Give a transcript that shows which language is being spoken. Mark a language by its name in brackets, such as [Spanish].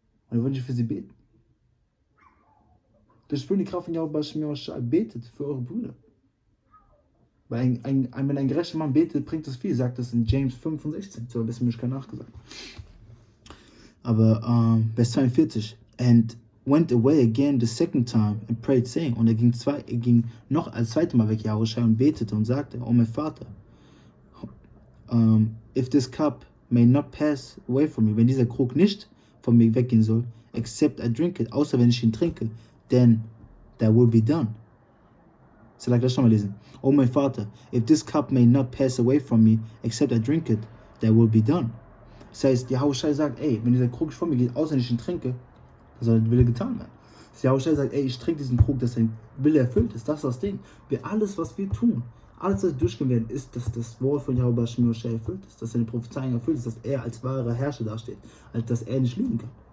[German] Und wir wollen für sie beten. Durch die Kraft von YAHAWASHI betet für eure Brüder. Weil wenn ein gerechter Mann betet, bringt das viel, sagt das in James 5 und 16. So ein bisschen mich nachgesagt. Aber Vers 42. [English] And went away again the second time and prayed, saying. [German] Und er ging noch als zweites Mal weg, YAHAWASHI, und betete und sagte, oh mein Vater, [English] if this cup may not pass away from me, [German] wenn dieser Krug nicht von mir weggehen soll, [English] except I drink it, [German] außer wenn ich ihn trinke, [English] then that will be done. So, like, [German] lass schon mal lesen. Oh mein Vater, [English] if this cup may not pass away from me, except I drink it, that will be done. [German] Das heißt, YAHAWASHI sagt, ey, wenn dieser Krug von mir geht, außer wenn ich ihn trinke, dann soll der Wille getan werden. Das YAHAWASHI sagt, ey, ich trinke diesen Krug, dass sein Wille erfüllt ist. Das ist das Ding. Alles, was wir tun, alles, was wir durchgehen werden, ist, dass das Wort von YAHAWASHI erfüllt ist, dass seine Prophezeiung erfüllt ist, dass er als wahrer Herrscher dasteht, als dass er nicht lügen kann.